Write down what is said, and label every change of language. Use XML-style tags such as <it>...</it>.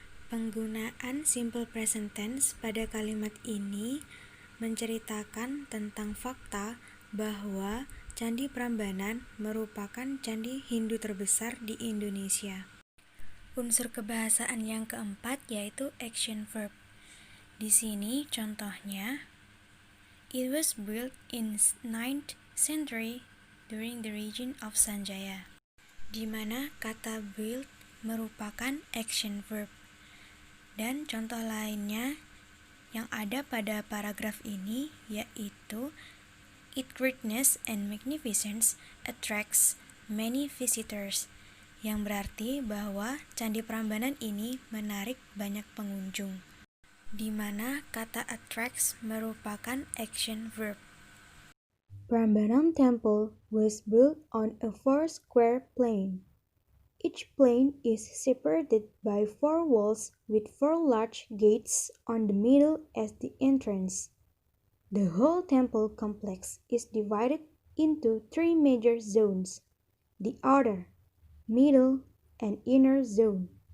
<id>Penggunaan simple present tense pada kalimat ini menceritakan tentang fakta bahwa Candi Prambanan merupakan candi Hindu terbesar di Indonesia. Unsur kebahasaan yang keempat yaitu action verb. Di sini contohnya,</id> <en>it was built in 9th century during the reign of Sanjaya,</en> <id>di mana kata build merupakan action verb. Dan contoh lainnya yang ada pada paragraf ini yaitu</id> <en>its greatness and magnificence attracts many visitors,</en> <id>yang berarti bahwa Candi Prambanan ini menarik banyak pengunjung, di mana kata attracts merupakan action verb.</id> <en>Prambanan Temple was built on a 4-square plain. Each plain is separated by 4 walls with 4 large gates on the middle as the entrance. The whole temple complex is divided into three major zones: the outer, middle, and inner zone.</en>